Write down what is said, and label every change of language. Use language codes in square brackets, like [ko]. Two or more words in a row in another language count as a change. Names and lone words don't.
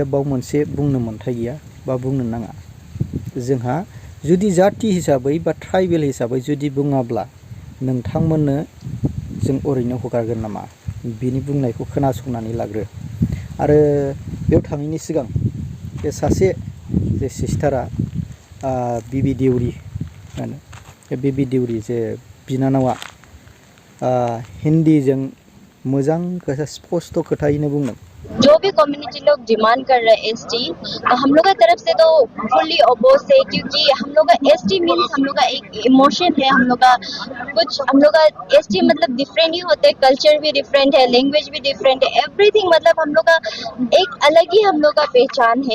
[brx] बाव मोनसे बुंनो मोन्थाय गैया बा बुंनो नाङा जोंहा जुदि जाथि हिसाबै बा ट्राइबेल हिसाबै जुदि बुङाब्ला नोंथांमोननो जों ओरैनो हगारगोन नामा बिनि बुंनायखौ खोनासंनानै लाग्रो आरो बेयाव थाङैनि सिगां बे सासे जे सिस्टारा बिबि देउरि होनो बे बिबि देउरि जे बिनानावा हिन्दीजों मोजां खोथा स्पष्ट खोथायैनो बुंदों [hi] जो भी कम्युनिटी लोग डिमांड कर रहे हैं एसटी, हम लोग की तरफ से तो [en] fully oppose [hi] है, क्योंकि हम लोग का एसटी मीन्स हम लोग का एक इमोशन है, हम लोग का एसटी मतलब डिफरेंट ही होते, कल्चर भी डिफरेंट है, लैंग्वेज भी डिफरेंट है, एवरीथिंग मतलब हम लोग का एक अलग ही हम लोग का पहचान है।